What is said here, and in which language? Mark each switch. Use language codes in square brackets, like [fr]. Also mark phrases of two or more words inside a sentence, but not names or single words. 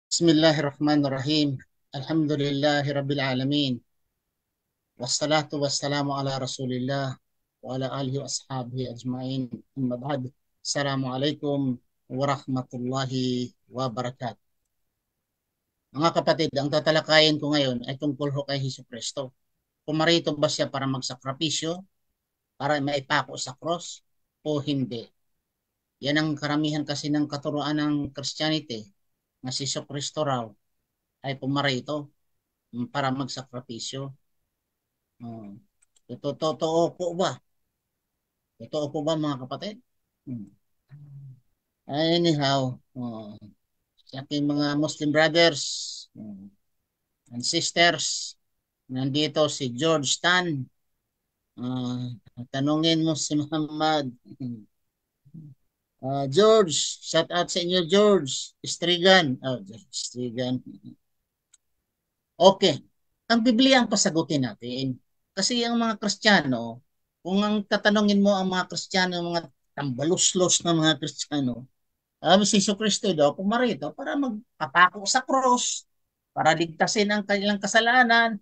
[ar] بسم الله الرحمن الرحيم. الحمد لله رب العالمين. والصلاة والسلام على رسول الله وعلى آله وأصحابه أجمعين. أما بعد. السلام عليكم ورحمة الله وبركاته. [tl] Mga kapatid, ang tatalakayin ko ngayon ay tungkol ho kay Hesus Kristo. Pumarito ba siya para magsakripisyo, para maipako sa cross, o hindi? Yan ang karamihan kasi ng katuruan ng Christianity, na si Hesus Kristo raw ay pumarito para magsakripisyo. Totoo po ba? Totoo po ba mga kapatid? Hmm. Anyhow, sa aking mga [en] Muslim brothers and sisters, [tl] nandito si George Tan. Tanungin mo si Muhammad. George, [en] shout out [tl] sa inyo, George. Strigan. Strigan. Okay. Ang Biblia ang pasagutin natin. Kasi ang mga Kristiyano, kung ang tatanungin mo ang mga Kristiyano, mga tambaluslos na mga Kristiyano, si Kristo daw pumarito para magpapako sa cross, para ligtasin ang kanilang kasalanan.